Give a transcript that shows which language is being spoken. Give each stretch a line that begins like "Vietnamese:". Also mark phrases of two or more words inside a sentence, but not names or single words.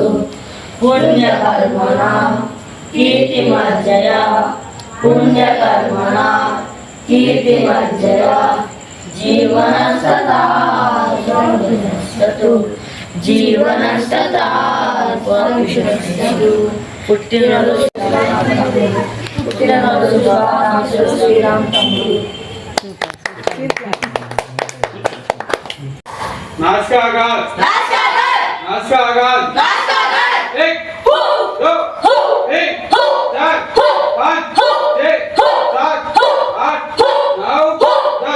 Sanskrit: పుణ్యకర్మణాం కీర్తిమర్జయ, పుణ్యకర్మణాం కీర్తిమర్జయ. జీవనం సదా త్వాం రక్షతు, జీవనం సదా త్వాం రక్షతు.
Telugu: పుట్టినరోజు శుభాకాంక్షలు శ్రీరామ్ తమ్ముడు.
Hindi: नाच का आगाज, नाच का आगाज, एक, दो, तीन, चार, पाँच, छः, सात, आठ, नौ, 10.